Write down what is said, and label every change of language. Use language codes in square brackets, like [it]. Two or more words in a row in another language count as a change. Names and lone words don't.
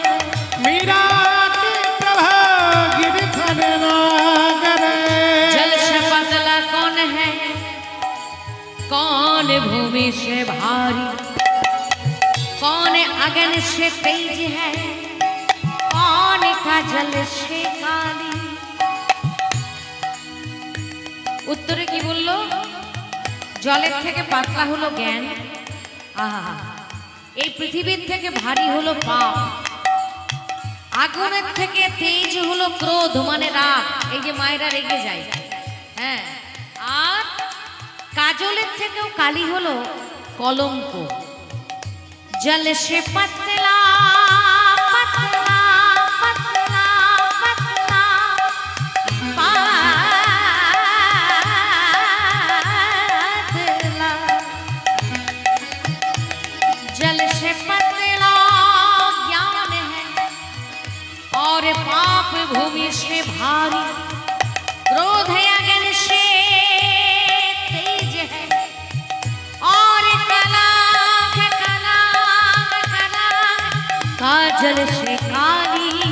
[hi] मीरा के प्रभा गिरधर नागर, जल से पतला कौन है, कौन भूमि से भारी, कौन अगन से तेज है, कौन का जल से काली। [bn] উত্তরে কি বললো? জলের থেকে পাতলা হলো জ্ঞান, আহা এই পৃথিবীর থেকে ভারী হলো পাপ, আগুনের থেকে তেজ হলো ক্রোধ মানে রাগ, এই যে মায়েরা রেগে যায়, হ্যাঁ, আর কাজলের থেকেও কালি হলো কলঙ্ক। [hi] जल से पतला पतला पतला पतला पतला, जल से पतला ज्ञान है और पाप भूमि से भारी, क्रोध अगन से तेज है और कलंक कलंक कलंक काजल से काली।